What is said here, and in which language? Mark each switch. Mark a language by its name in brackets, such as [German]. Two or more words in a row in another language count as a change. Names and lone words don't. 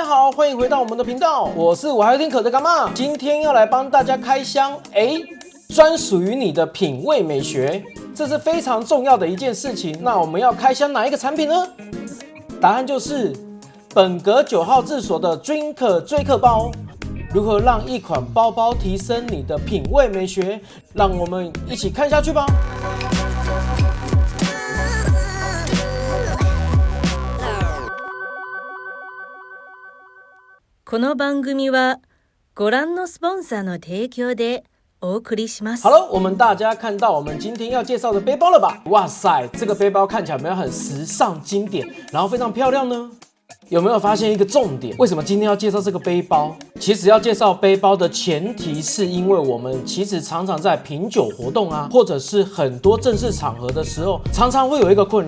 [Chinese] 欢迎回到我们的频道，我是我还有点渴的干妈，今天要来帮大家开箱，专属于你的品味美学，这是非常重要的一件事情。那我们要开箱哪一个产品呢？答案就是本格9号制所的 Drinker 追客包。如何让一款包包提升你的品味美学？让我们一起看下去吧。 [Japanese] この番組はご覧のスポンサーの提供でお送りします。 [Chinese] 好了，我们大家看到我们今天要介绍的背包了吧？哇塞，这个背包看起来有没有很时尚经典，然后非常漂亮呢？有没有发现一个重点？为什么今天要介绍这个背包？其实要介绍背包的前提是因为我们其实常常在品酒活动啊，或者是很多正式场合的时候，常常会有一个困扰。